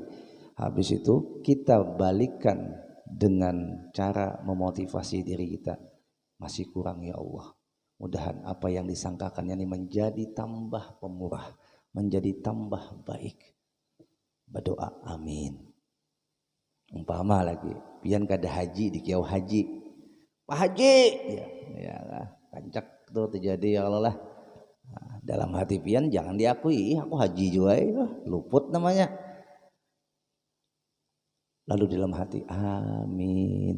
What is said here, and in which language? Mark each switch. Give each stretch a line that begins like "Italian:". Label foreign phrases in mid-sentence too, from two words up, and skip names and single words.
Indonesian: Habis itu kita balikkan dengan cara memotivasi diri kita. Masih kurang
Arabic: يا الله.
Indonesian: Mudahan apa yang disangkakannya ini menjadi tambah pemurah, menjadi tambah baik. Berdoa amin.
Banjar: Umpama lagi, pian kada haji di kiau haji. Pak Haji, ya kancak tuh terjadi
Arabic: يا الله
Banjar: lah. Nah, dalam hati pian jangan diakui, aku haji juga ya, luput namanya. Lalu dalam hati amin.